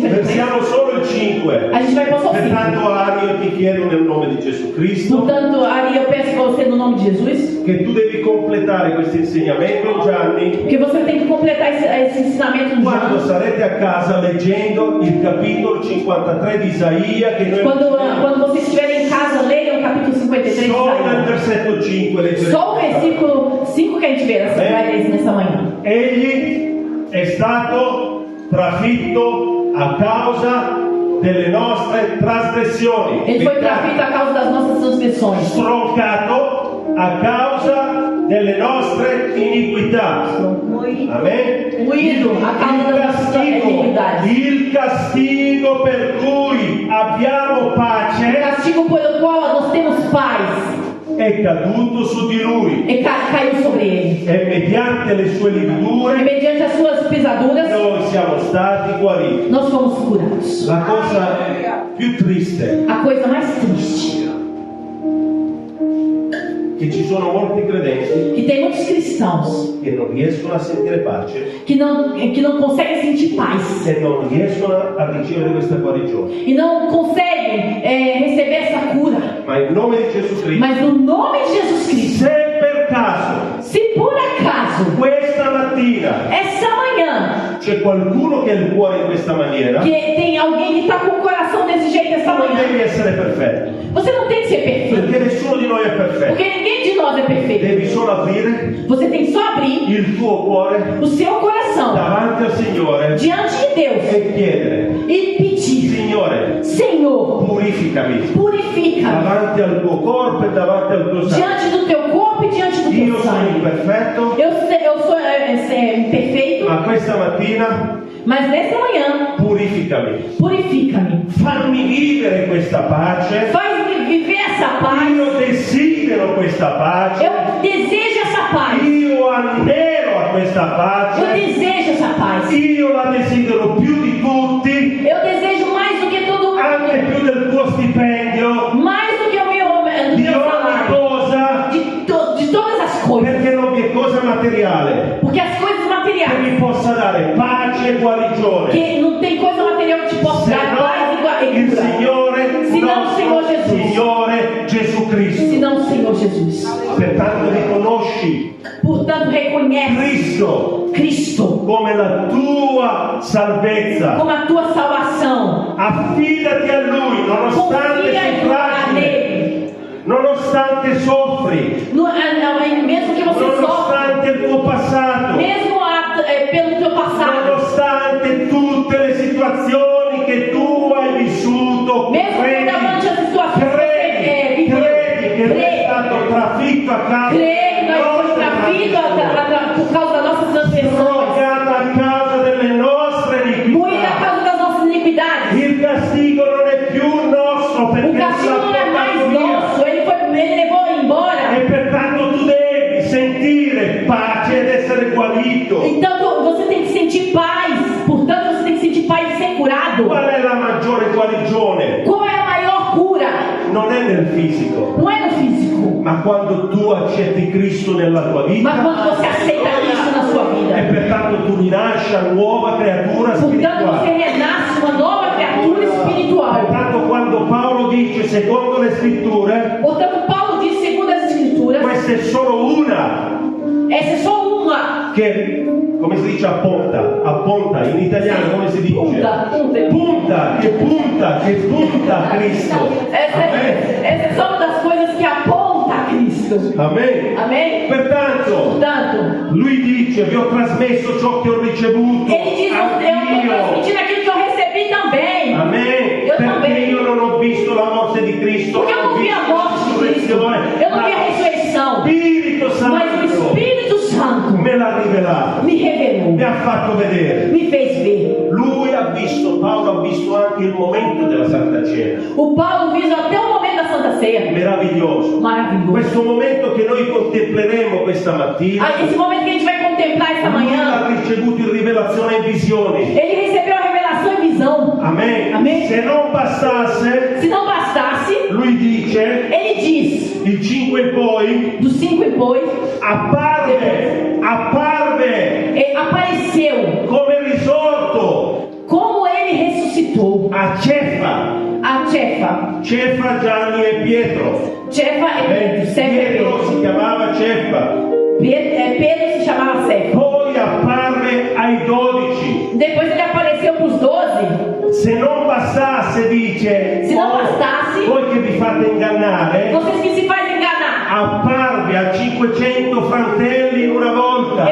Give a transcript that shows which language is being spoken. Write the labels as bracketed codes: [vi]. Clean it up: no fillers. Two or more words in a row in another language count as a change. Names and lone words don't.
[it] Versiamo solo il 5. [pt] A gente vai passar o 5. [it] Pertanto, Ari, io ti chiedo nel nome di Gesù Cristo [pt] Portanto, Ari, eu peço para você no nome de Jesus, [it] che tu devi completare questo insegnamento in Gianni [pt] porque você tem que completar esse ensinamento no [it] quando [pt] João. [it] sarete a casa leggendo il capitolo 53 di Isaia che noi [pt] Quando vocês estiverem em casa, leiam o capítulo 53 de [it] solo nel [pt] Isaías. [it] versetto 5 leggeremo. [pt] Só o versículo 5 que a gente vê, você vai ler nessa manhã. [it] Egli è stato trafitto a causa delle nostre trasgressioni, [pt] Ele foi trafito a causa das nossas transgressões, [it] stroncato a causa delle nostre iniquità. Amen. [pt] moído a causa das nossas iniquidades. [it] Il castigo per cui abbiamo [pt] O [it] pace [pt] castigo pelo qual nós temos paz [it] è caduto su di lui [pt] caiu sobre ele. [it] e mediante le sue [pt] E [it] lividure [pt] mediante as suas pisaduras, [it] noi siamo stati guariti. [pt] nós fomos curados. [it] La cosa più triste [pt] a coisa mais triste, [it] che ci sono molti credenti [pt] que tem muitos cristãos [it] che non riescono a sentire pace, [pt] que não conseguem sentir paz [it] se non riescono a ricevere questa guarigione. [pt] e não conseguem receber essa cura. [it] Ma in nome di Gesù Cristo, [pt] Mas no nome de Jesus Cristo, [it] se per caso [pt] se por acaso [it] questa mattina [pt] essa manhã [it] c'è qualcuno che ha il cuore in questa maniera, [pt] que tem alguém que está com o coração desse jeito essa [it] non [pt] manhã, [it] devi essere perfetto, [pt] você não tem que ser perfeito, [it] perché nessuno di noi è perfetto. [pt] porque ninguém de nós é perfeito. [it] Devi solo aprire [pt] Você tem só abrir [it] il tuo cuore [pt] o seu coração [it] davanti al Signore [pt] diante de Deus [it] e chiedere: [pt] e pedir: [it] Signore, [pt] Senhor, [it] purificami [pt] purifica [it] davanti al tuo corpo e davanti al tuo sangue. [pt] diante do teu corpo e diante do [it] Io [pt] teu [it] sono [pt] sangue. [it] imperfetto, [pt] Eu sou imperfeito, [it] ma questa mattina [pt] mas nesta manhã, [it] purificami. [pt] purifica-me. [it] Fammi vivere questa pace. [pt] Faz-me viver essa paz. [it] Io desidero questa pace. [pt] Eu desejo essa paz. [it] Io anelo a questa [pt] Eu [it] pace. [pt] desejo essa paz. [it] Io la desidero più di tutti, [pt] Eu desejo mais do que todo [it] anche [pt] mundo. [it] più del tuo stipendio, [pt] Mais do que o meu [it] di ogni [pt] salário. [it] cosa, [pt] De todas as coisas. [it] perché non vi è cosa materiale [pt] Porque as coisas [it] che [pt] materiais, [it] mi possa dare pace e guarigione. [pt] que não tem coisa material que te possa [it] Se [pt] dar paz [it] no [pt] e [it] il [pt] cura. [it] Signore, Se non il Signore nostro Gesù. Signore Gesù Cristo. [pt] Senão o Senhor Jesus. [it] Pertanto riconosci [pt] Portanto, reconhece [it] Cristo [pt] Cristo [it] come la tua salvezza. [pt] como a tua salvação. [it] Affidati a Lui nonostante [pt] Confia [it] sei [pt] em [it] fragile, [pt] nele. [it] nonostante soffri, [pt] Mesmo que você sofra, [it] nonostante il tuo passato, [pt] mesmo pelo teu passado, [it] nonostante tutte le situazioni che tu hai vissuto, [pt] mesmo davanti a situações que você [it] credi che [pt] viveu, [it] sei stato trafitto a causa [pt] crê que nós fomos trafidos por causa das nossas transgressões, [it] drogato a causa delle nostre [pt] moído a [it] iniquità. [pt] causa das nossas iniquidades. [it] Il castigo non è più nostro [pt] O [it] perché [pt] castigo não é mais nosso, ele levou embora. [it] e pertanto tu devi sentire pace ed essere guarito. [pt] Então você tem que sentir paz. Portanto, você tem que sentir paz e ser curado. [it] Qual è la maggiore guarigione? [pt] Qual é a maior cura? [it] Non è nel fisico, [pt] Não é no físico, [it] ma quando tu accetti Cristo nella tua [pt] mas [it] vita [pt] quando você aceita Cristo na sua [it] e [pt] vida. [it] pertanto tu rinasci a nuova creatura [pt] Portanto, você [it] spirituale. [pt] renasce uma nova criatura espiritual. [it] Pertanto quando Paolo dice secondo le scritture, [pt] Portanto, Paulo diz, segundo as Escrituras, [it] questa è solo una [pt] essa é só uma. [it] che, come si dice, appunta, in italiano come si dice? Punta. Punta a Cristo. Amen. [pt] Essa é só uma das coisas que aponta a Cristo. Amen. Amém? [it] Pertanto, [pt] Portanto, [it] lui dice, vi ho trasmesso ciò che ho ricevuto. [pt] ele diz, eu estou [it] Anch'io. [pt] transmitindo aquilo que eu recebi também. [it] Amen. [pt] Eu [it] Perché [pt] também. [it] io non ho visto la morte di Cristo, [pt] Porque eu não vi a morte de Cristo. Eu não vi a ressurreição. [it] Spirito [pt] Mas o [it] Santo [pt] Espírito Santo [it] me l'ha rivelato, [pt] me revelou, [it] mi ha fatto vedere. [pt] me fez ver. [it] Lui ha visto, Paolo ha visto anche il momento della Santa Cena. [pt] O Paulo viu até o momento da Santa Ceia. [it] Meraviglioso. [pt] Maravilhoso. [it] Questo momento che noi contempleremo questa mattina, [pt] Esse momento que a gente vai contemplar essa [it] lui [pt] manhã, [it] ha ricevuto in rivelazione e visioni. [pt] ele recebeu a revelação e visão. [it] Amen. [pt] Amen. [it] Se non bastasse, [pt] Se não bastasse, [it] lui dice, [pt] ele diz, [it] il 5 e poi, [pt] do 5 e poi, [it] apparve [pt] apareceu [it] come risorto [pt] como ele ressuscitou [it] a Cefa, [pt] a Cefa, [it] Gianni e Pietro. [pt] Cefa é Pedro, Cefa é [it] Pietro [pt] Pedro. [it] si chiamava Cefa. [pt] Pedro se chamava Cefa. [it] Poi apparve ai 12. [pt] Depois ele apareceu para os 12. [it] Se non bastasse, dice, [pt] Se não bastasse, [it] voi che vi fate ingannare, [pt] vocês que se fazem enganar. [it] apparve a 500 fratelli in una volta.